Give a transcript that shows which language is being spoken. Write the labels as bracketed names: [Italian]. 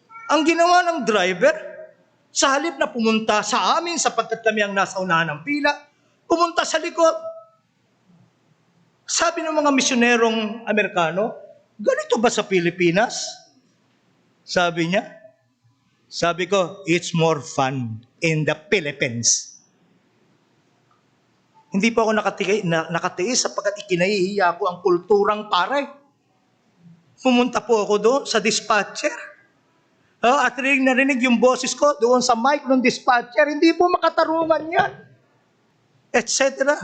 [Filipino] Ang ginawa ng driver, sa halip na pumunta sa amin sapagkat kami ang nasa unahan ng pila, pumunta sa likod. Sabi ng mga misyonerong Amerikano, ganito ba sa Pilipinas? Sabi niya. Sabi ko, [English] it's more fun in the Philippines. [Filipino] Hindi po ako nakatiis sapagkat ikinahihiya ko ang kulturang pare. Pumunta po ako doon sa dispatcher. At narinig yung boses ko doon sa mic ng dispatcher. Hindi po makatarungan yan. Etc.